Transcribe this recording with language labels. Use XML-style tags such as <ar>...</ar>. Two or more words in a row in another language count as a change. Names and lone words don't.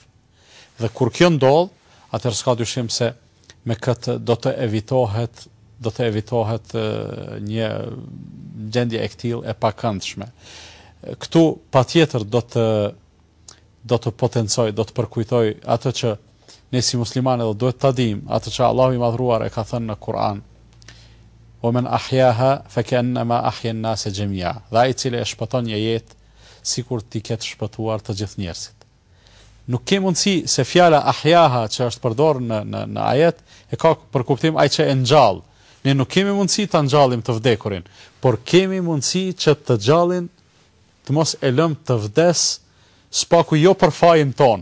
<sq>Dhe kur kjo ndodh, atëherë s'ka dyshim se me këtë do të evitohet një gjendje e këtillë e pakëndshme. Këtu patjetër do të potencoj, do të përkujtoj atë që ne si muslimanë do duhet ta dimë, atë që Allahu i Madhruar e ka thënë në Kur'an:</sq> <ar>"ومن أحياها فكأنما أحيا الناس جميعا."</ar> <sq>Dhe ai i cili e shpëton një jetë sikur ti ketë shpëtuar të gjithë njerëzit. Nuk ke mundësi se fjala ahyaha që është përdorur në ajet e ka për kuptim ai që e ngjall. Ne nuk kemi mundësi ta ngjallim të vdekurin, por kemi mundësi që të gjallin të mos e lëm të vdes, spaku jo për fajin ton.</sq>